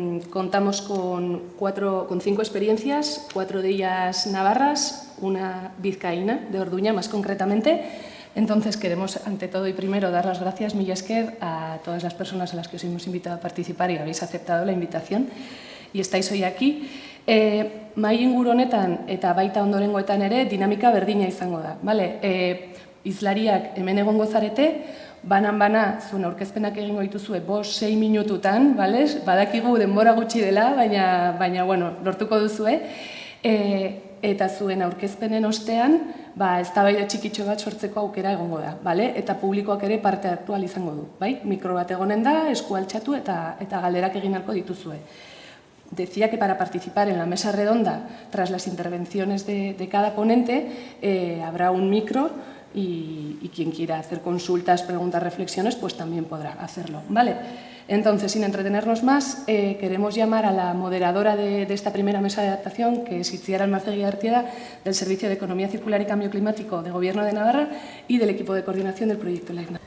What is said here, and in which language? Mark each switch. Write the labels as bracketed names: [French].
[Spanish] Contamos con 5 experiencias, 4 de ellas navarras, una vizcaína, de Orduña más concretamente. Entonces queremos, ante todo y primero, dar las gracias, [Basque] mila esker, [Spanish] a todas las personas a las que os hemos invitado a participar y habéis aceptado la invitación y estáis hoy aquí. [Basque] Mahai inguru honetan eta baita ondorengoetan ere dinamika berdina izango da. Hizlariak hemen egongo zarete, banan-bana zuen aurkezpenak egingo dituzue 5-6 minututan, badakigu denbora gutxi dela, baina bueno, lortuko duzue. Eta zuen aurkezpenen ostean, eztabaida txikitxo bat sortzeko aukera egongo da, eta publikoak ere parte hartu ahal izango du. Mikro bat egonen da, esku altxatu eta galderak egin ahalko dituzue. [Spanish] Decía que para participar en la mesa redonda, tras las intervenciones de cada ponente, habrá un micro y quien quiera hacer consultas, preguntas, reflexiones, pues también podrá hacerlo. Entonces, sin entretenernos más, queremos llamar a la moderadora de esta primera mesa de adaptación, que es Itziar Almazegui Artieda, del Servicio de Economía Circular y Cambio Climático de Gobierno de Navarra y del equipo de coordinación del proyecto LIGNA.